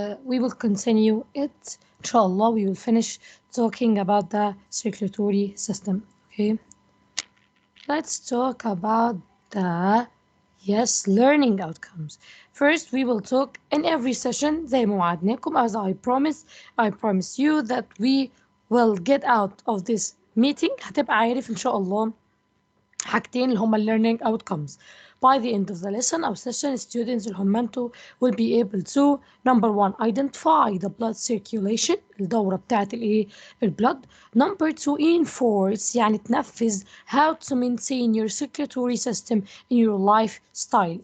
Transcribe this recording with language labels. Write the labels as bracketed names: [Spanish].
[English] We will continue it. Inshallah, we will finish talking about the circulatory system. Okay. Let's talk about the learning outcomes. First, we will talk in every session [Arabic] زي ما وعدناكم, [English] as I promise you that we will get out of this meeting. [Arabic] هتبقى عارف إن شاء الله حاجتين اللي هما [English] learning outcomes. By the end of the lesson or session, students [Arabic] اللي هم انتوا [English] will be able to number 1 identify the blood circulation [Arabic] الدورة بتاعت البلد. [English] Number 2 enforce [Arabic] يعني تنفذ [English] how to maintain your circulatory system in your lifestyle.